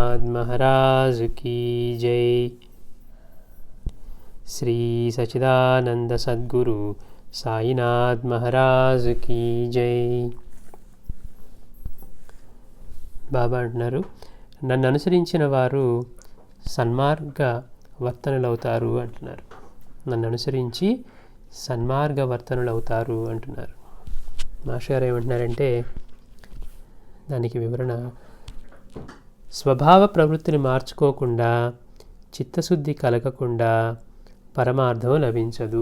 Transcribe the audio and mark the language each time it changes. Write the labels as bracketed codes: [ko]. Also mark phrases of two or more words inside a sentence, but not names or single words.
[hi] साईनाथ महाराज की जय। श्री सच्चिदानंद सद्गुरु साईनाथ महाराज की जय। [te] బాబా అంటున్నారు, నన్ను అనుసరించిన వారు సన్మార్గ వర్తనులవుతారు అంటున్నారు. నన్ను అనుసరించి సన్మార్గవర్తనులవుతారు అంటున్నారు. మాస్టర్ గారు ఏమంటున్నారంటే దానికి వివరణ, స్వభావ ప్రవృత్తిని మార్చుకోకుండా, చిత్తశుద్ధి కలగకుండా పరమార్థం లభించదు.